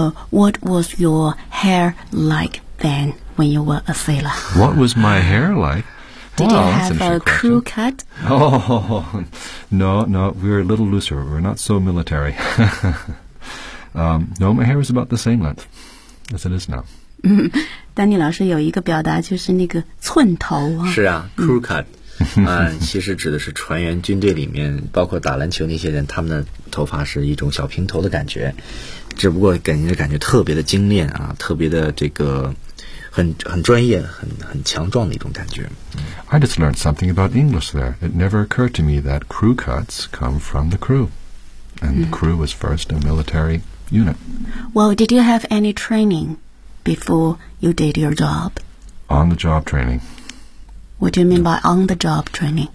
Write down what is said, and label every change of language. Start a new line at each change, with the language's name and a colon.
English: What was your hair like then when you were a sailor? What was my hair like? Did you have a crew cut? Oh, no, no, we're a little looser. We're not so military. no, my hair is about the same length as it is now.
Chinese: 丹尼老师有一个表达就是那个寸头啊。是啊 ,crew cut, 其实指的是船员军队里面包括打篮球那些人他们的头发是一种小平头的感觉。只不过给人的感觉特别的精炼啊特别的这个很专业很强壮的一种感觉。
English: I just learned something about English there. It never occurred to me that crew cuts come from the crew. And the crew was first a military unit. Well, did you have any training before you did your job? On-the-job training. What do you mean by on-the-job training?